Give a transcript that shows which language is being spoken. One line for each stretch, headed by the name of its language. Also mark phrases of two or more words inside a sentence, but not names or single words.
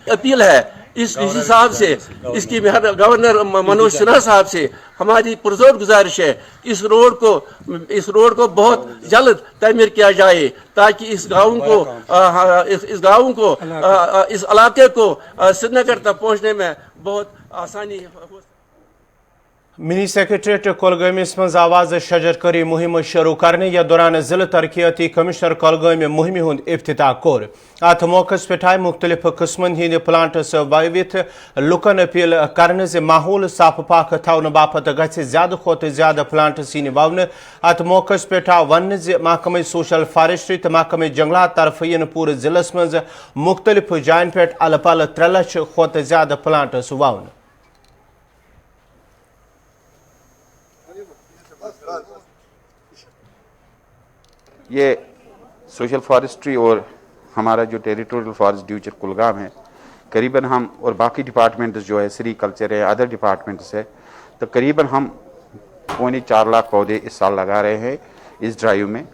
Hindi: अपील है इस हिसाब से, इसकी गवर्नर मनोज सिन्हा साहब से हमारी पुरजोर गुजारिश है इस रोड को बहुत जल्द तामीर किया जाए ताकि इस गाँव को इस इलाके को श्रीनगर तक पहुँचने में बहुत आसानी हो।
English: mini secretariat
Kashmiri: कुलगामिस मज आवाज शजरकरी मुहिम शुरू करने या दौरान जिला तरक्याती कमिश्नर कुलगाम मुहिम हुंद इफ्तिताह कोर। अत मौकस पे आय मुख्तलिफ किस्मन हिंद प्लांट्स वावित लुकन अपील करने से माहौल साफ पाक थवन बापत गछ ज्यादा खोत ज्यादा प्लांट्स इन वावन। अत मौकस पे वन महकमे
English: social forestry
Kashmiri: तो महकमे जंगलात तरफ इन पूरे जिलस मज मुख्तलिफ जायन पे अल पल 3 लाख खोत ज्यादा प्लांट्स वावन।
Hindi: ये
English: social forestry
Hindi: और हमारा जो
English: territorial forest division
Hindi: कुलगाम है, करीबन हम और बाकी डिपार्टमेंट्स जो है सेरीकल्चर है,
English: other departments
Hindi: है, तो करीबन हम 4.25 लाख पौधे इस साल लगा रहे हैं इस ड्राइव में।